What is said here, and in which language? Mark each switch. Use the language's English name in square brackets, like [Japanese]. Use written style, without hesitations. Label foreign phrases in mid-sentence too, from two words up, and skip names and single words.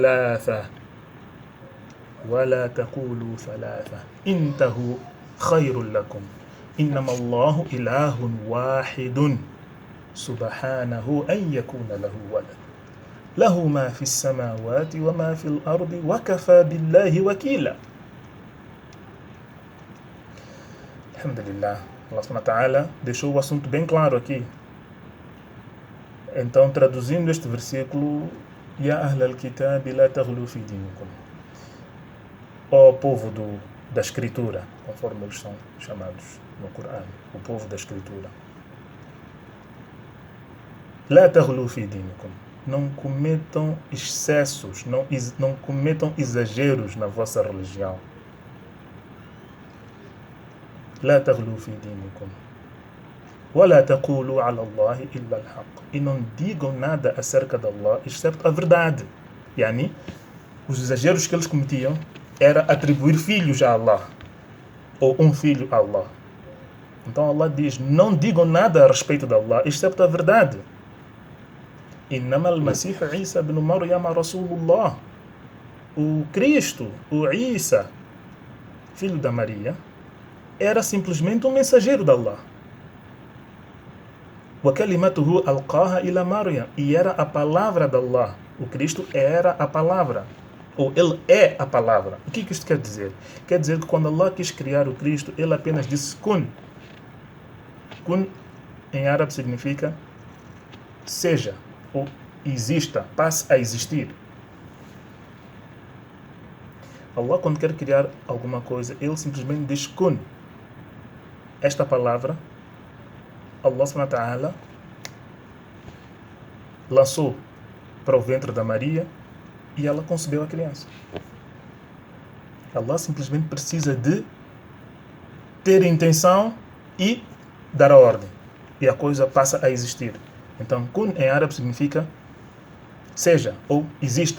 [Arabic] ثلاثة انتهوا خير لكم إنما الله إله واحد سبحانه أن يكون له ولد له ما في السماوات وما في الأرض وكفى بالله وكيلا. [Portuguese] Alhamdulillah, Allah [Arabic] سبحانه وتعالى [Portuguese] deixou o assunto bem claro aqui. Então, traduzindo este versículo, [Arabic] يا أهل الكتاب لا تغلوا في دينكم. [Portuguese] Ó povo da Escritura, conforme eles são chamados no Corão, o povo da Escritura. [Arabic] لا تغلوا في دينكم. [Portuguese] Não cometam excessos, não cometam exageros na vossa religião. [Arabic] لا تغلوا في دينكم. ولا تقولوا على الله إلا الحق. [Portuguese] E não digam nada acerca de Allah, exceto a verdade. Yani, os exageros que eles cometiam era atribuir filhos a Allah, ou um filho a Allah. Então Allah diz, não digam nada a respeito de Allah, exceto a verdade. [Arabic] إنما المسيح عيسى بن مريم رسول الله. [Portuguese] O Cristo, o Isa, filho da Maria, era simplesmente um mensageiro de Allah. [Arabic] وكلمته ألقاها إلى مريم. [Portuguese] E era a palavra de Allah. O Cristo era a palavra. Ou ele é a palavra. O que isto quer dizer? Quer dizer que quando Allah quis criar o Cristo, ele apenas disse kun. Kun em árabe significa seja. Ou exista, passe a existir. Allah, quando quer criar alguma coisa, ele simplesmente diz kun. Esta palavra, Allah [Arabic] سبحانه وتعالى [Portuguese] lançou para o ventre da Maria e ela concebeu a criança. Allah simplesmente precisa de ter intenção e dar a ordem. E a coisa passa a existir. Então, kun em árabe significa seja ou exista.